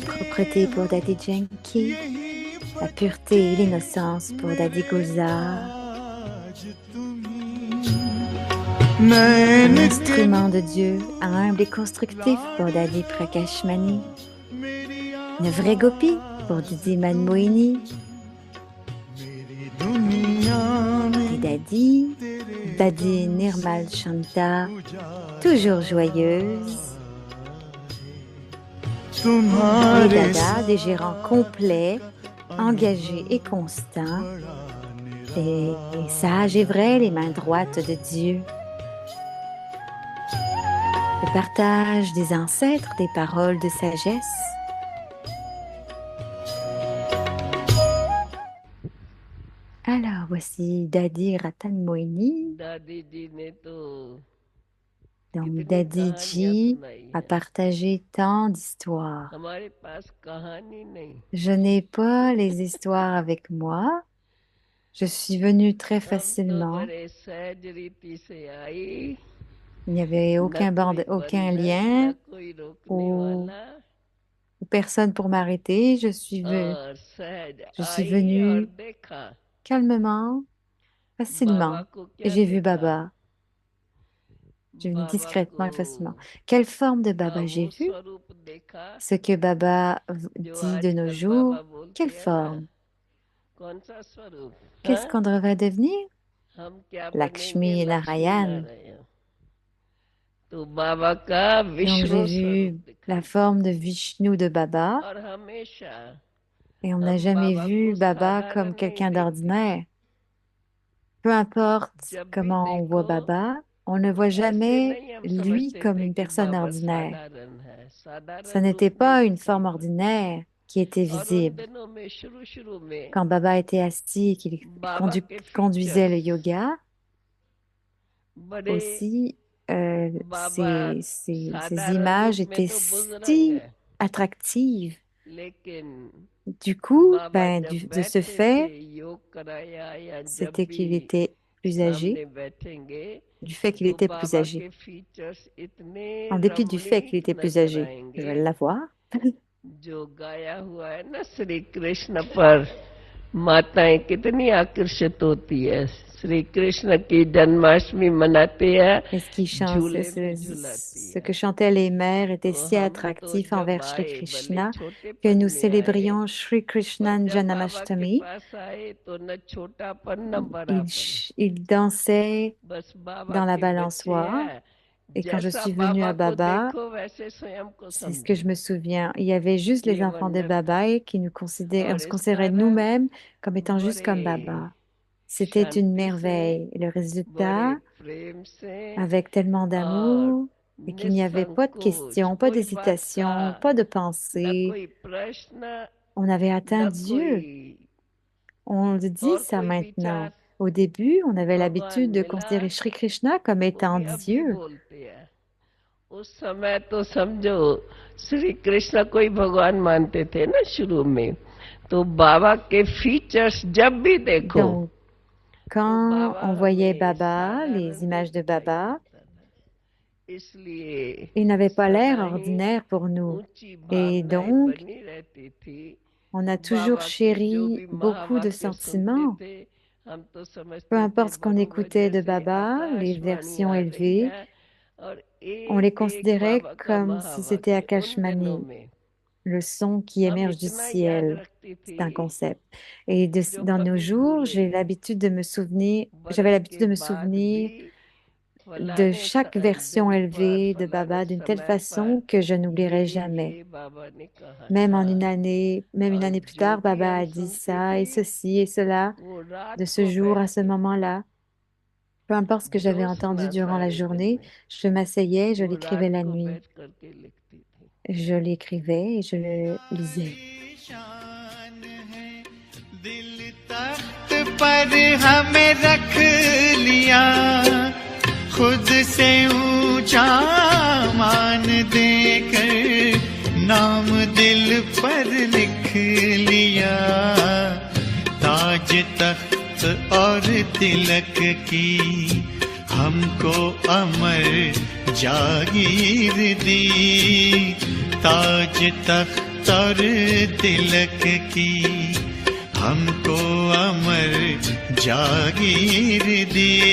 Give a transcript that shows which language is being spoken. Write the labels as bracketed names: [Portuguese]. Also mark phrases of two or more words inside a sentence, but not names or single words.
[French] la propreté pour Daddy Janki, la pureté et l'innocence pour Daddy Gulzar, un [Hindi] नैन के [French] instrument de Dieu, humble et constructif pour Daddy Prakashmani, une vraie gopi pour Didi Manmohini, [Hindi] मेरी दुनिया [French] des [Hindi] में Daddy, तेरे Daddy रंग से [French] Nirmal Shanta, toujours [Hindi] उजाला [French] joyeuse, des [Hindi] तुम्हारे [French] Dada, des gérants [Hindi] साथ [French] complets, engagés et constants, [Hindi] बड़ा [French] les sages et vrais, les mains droites de Dieu. Le partage des ancêtres, des paroles de sagesse. Alors, voici Dadi Ratan Moini. [Hindi] दादी जी ने तो [French] Donc, [Hindi] कितनी [French] Dadi [Hindi] कहानियां [French] Ji [Hindi] सुनाई [French] a [Hindi] है। [French] partagé tant d'histoires. [Hindi] हमारे पास कहानी नहीं, [French] Je n'ai pas les histoires avec moi. Je suis venue très [Hindi] हम तो [French] facilement. [Hindi] बड़े सहज रीति से आई। [French] Il n'y avait [Hindi] न कोई [French] aucun [Hindi] बंधन न [French] lien [Hindi] कोई रोकने [French] ou, [Hindi] वाला, [French] ou personne pour m'arrêter. [Hindi] और सहज [French] Je suis [Hindi] आई और [French] venue [Hindi] देखा [French] calmement, [Hindi] बाबा [French] facilement. [Hindi] को [French] Et [Hindi] क्या [French] j'ai vu [Hindi] देखा। [French] Baba. J'ai venu [Hindi] बाबा [French] discrètement [Hindi] को [French] et facilement. Quelle forme de [Hindi] का Baba वो [French] j'ai vu? [Hindi] स्वरूप देखा [French] Ce que Baba [Hindi] जो [French] dit de nos [Hindi] आजकल बाबा [French] jours. [Hindi] बोलते [French] Quelle [Hindi] हैं ना। [French] forme? [Hindi] कौन सा स्वरूप, [French] Qu'est-ce [Hindi] हाँ? [French] qu'on devrait devenir? [Hindi] हम क्या बनेंगे, [French] Lakshmi et [Hindi] लक्ष्मी [French] Narayan. [Hindi] नारायण। तो बाबा का [French] Donc j'ai [Hindi] विष्णु स्वरूप [French] vu [Hindi] दिखा [French] la forme de Vishnu de Baba [Hindi] और हमेशा [French] et on n'a [Hindi] हम [French] jamais [Hindi] बाबा [French] vu [Hindi] को [French] Baba comme [Hindi] साधारण नहीं [French] quelqu'un [Hindi] देखते। [French] d'ordinaire. Peu importe [Hindi] जब भी [French] comment on voit [Hindi] देखो [French] Baba, on ne [Hindi] तो [French] voit [Hindi] ऐसे [French] jamais [Hindi] नहीं हम [French] lui [Hindi] समझते [French] comme [Hindi] थे [French] une [Hindi] कि [French] personne [Hindi] बाबा [French] ordinaire. [Hindi] साधारण है, [French] Ce [Hindi] साधारण [French] n'était [Hindi] रूप में [French] pas une [Hindi] दिखाई [French] forme [Hindi] पड़ता। [French] ordinaire qui était [Hindi] और उन [French] visible. [Hindi] दिनों में शुरू शुरू में [French] Quand Baba était assis et qu'il [Hindi] बाबा के [French] conduisait [Hindi] फीचर्स [French] le yoga, [Hindi] बड़े, [French] aussi, [Hindi] बाबा [French] ces [Hindi] साधारण [French] images [Hindi] रूप में [French] étaient [Hindi] तो बुजुर्ग [French] si [Hindi] है, [French] attractives. [Hindi] लेकिन [French] Du coup, [Hindi] बाबा जब [French] de ce [Hindi] बैठते थे [French] fait, [Hindi] योग कराया या जब [French] c'était [Hindi] भी [French] qu'il était plus âgé, [Hindi] सामने बैठेंगे [French] du fait qu'il [Hindi] तो [French] était plus [Hindi] बाबा [French] âgé. [Hindi] के फीचर्स इतने [French] En dépit du fait qu'il [Hindi] रमणीक [French] était plus [Hindi] नजर [French] âgé, je [Hindi] आएंगे। [French] vais l'avoir. [Hindi] जो गाया हुआ है ना श्री कृष्ण पर, माताएं कितनी आकर्षित होती है। श्री कृष्ण की जन्माष्टमी मनाते हैं, [French] Et ce qui chante, [Hindi] झूले में झुलाती [French] ce [Hindi] है। [French] que chantaient les mères était [Hindi] तो [French] si [Hindi] हम तो [French] attractif [Hindi] जब [French] envers Shri [Hindi] आए, भले [French] Krishna que [Hindi] छोटेपन [French] nous [Hindi] में आए, [French] célébrions Shri [Hindi] पर [French] Krishnan [Hindi] जब बाबा के [French] Janmashtami. [Hindi] पास आए तो न छोटापन न बड़ापन, [French] Il dansait [Hindi] बस बाबा [French] dans la [Hindi] के बच्चे [French] balançoire. [Hindi] हैं। [French] Et quand je [Hindi] जैसा [French] suis venue à [Hindi] बाबा को [French] Baba, [Hindi] देखो वैसे स्वयं को [French] c'est ce que je [Hindi] समझो। [French] me souviens. Il y avait juste les [Hindi] ये [French] enfants de [Hindi] वंडरफुल। [French] Baba et on [Hindi] और [French] se [Hindi] इस [French] considérait [Hindi] कारण [French] nous-mêmes comme étant juste [Hindi] बड़े [French] comme Baba. C'était une [Hindi] शांति से, [French] merveille. Et le [Hindi] बड़े [French] résultat, [Hindi] प्रेम से, [French] avec tellement [Hindi] और [French] d'amour, et qu'il n'y avait pas de [Hindi] निसंकोच, [French] questions, pas [Hindi] कोई बात का [French] d'hésitation, pas de [Hindi] न [French] pensée. [Hindi] कोई प्रश्न, [French] On avait atteint [Hindi] न [French] Dieu. [Hindi] कोई [French] On le dit [Hindi] और [French] ça [Hindi] कोई [French] maintenant. [Hindi] विचार। [French] Au début, on avait [Hindi] भगवान [French] l'habitude de [Hindi] मिला, [French] considérer Shri Krishna comme [Hindi] वो [French] étant [Hindi] भी अब भी [French] Dieu. [Hindi] बोलते हैं। उस समय तो समझो श्री कृष्ण को ही भगवान मानते थे ना शुरू में। तो बाबा के फीचर्स जब भी देखो [French] Donc, [Hindi] तो [French] quand [Hindi] बाबा [French] on voyait [Hindi] हमें [French] Baba, les [Hindi] साधारण नहीं [French] images de [Hindi] दिखाई [French] Baba, [Hindi] पड़ता था, इसलिए [French] il n'avait pas l'air [Hindi] सदा ही [French] ordinaire pour nous. [Hindi] ऊंची [French] Et [Hindi] भावनाएं [French] donc, [Hindi] बनी रहती थी। [French] on a toujours [Hindi] बाबा के जो [French] chéri [Hindi] भी [French] beaucoup de [Hindi] महावाक्य सुनते [French] sentiments. [Hindi] थे, हम तो [French] Peu [Hindi] समझते थे [French] importe ce qu'on [Hindi] बरोबर [French] écoutait de [Hindi] जैसे [French] Baba, les [Hindi] आकाशवाणी [French] versions [Hindi] आ रही [French] élevées, [Hindi] है और [French] on les [Hindi] एक एक [French] considérait [Hindi] बाबा का [French] comme si c'était [Hindi] महावाक्य उन दिनों [French] Akashmani, [Hindi] में [French] le son qui [Hindi] हम [French] émerge du [Hindi] इतना याद [French] ciel. [Hindi] रखती [French] C'est un [Hindi] थी [French] concept. Et [Hindi] जो [French] dans nos [Hindi] कभी [French] jours, [Hindi] भूले। [French] j'ai l'habitude de me souvenir, j'avais [Hindi] बरस [French] l'habitude [Hindi] के [French] de me [Hindi] बाद भी [French] souvenir de [Hindi] फलाने [French] chaque version [Hindi] दिन पर [French] élevée de [Hindi] फलाने [French] Baba d'une telle [Hindi] समय पर [French] façon que je n'oublierai jamais. [Hindi] ये बाबा ने कहा [French] Même en [Hindi] था। [French] même une [Hindi] और [French] année plus [Hindi] जो [French] tard, [Hindi] भी [French] Baba [Hindi] हम [French] a dit [Hindi] सुनते [French] ça [Hindi] थे [French] et ceci et cela [Hindi] वो [French] de [Hindi] रात [French] ce [Hindi] को [French] jour à [Hindi] बैठ [French] ce [Hindi] के [French] moment-là. Peu importe ce que j'avais [Hindi] जो [French] entendu [Hindi] सुना [French] durant la [Hindi] सारे दिन [French] journée, [Hindi] में [French] je m'asseyais, je [Hindi] वो [French] l'écrivais [Hindi] रात [French] la [Hindi] को [French] nuit. [Hindi] बैठ करके लिखती थी। [French] Je l'écrivais et je le lisais. [Hindi] शान है दिल तख्त पर हमें रख लिया खुद से ऊंचा मान देकर नाम दिल पर लिख लिया ताज तख्त और तिलक की हमको अमर जागीर दी ताज तख्त और तिलक की हमको अमर जागीर दी